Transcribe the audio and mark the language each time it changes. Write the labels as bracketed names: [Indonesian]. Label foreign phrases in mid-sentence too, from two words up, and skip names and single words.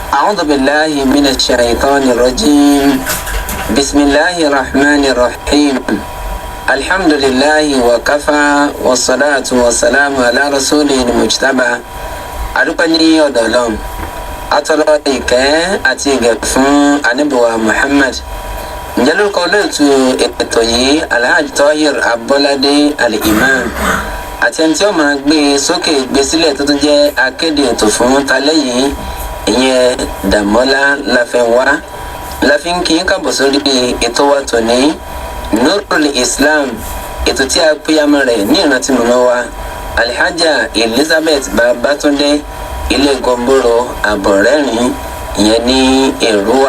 [Arabic] أعوذ بالله من الشيطان الرجيم بسم الله الرحمن الرحيم الحمد لله وكفى والصلاة والسلام على رسوله المجتبى [Yoruba] adúpẹ́ ọ̀dọ̀ Ọlọ́run atọrọ ìkẹ́ àti ìgẹ̀ fún Ànábì wa Muhammad. Ǹjẹ́ lórúkọ olóòtú ètò yìí Alhaji Tohir Abolade Al-Imam àti ẹni tí ó máa gbé sókè gbé sílẹ̀ tó tún jẹ́ akéde ètò fún talẹ́ yìí ìyẹn Dàmọ́lá Láfẹ́nwá láfin kí n kábọ̀ sórí ètò wa tòní Nurul Islam, ètò tí a péyàmọ́ rẹ̀ ní ìrántí mọ̀mọ́ wa Alhaja Elizabeth Babatunde ilé Gomboro Àbọ̀rẹ́rìn ìyẹn ní Èrúwà.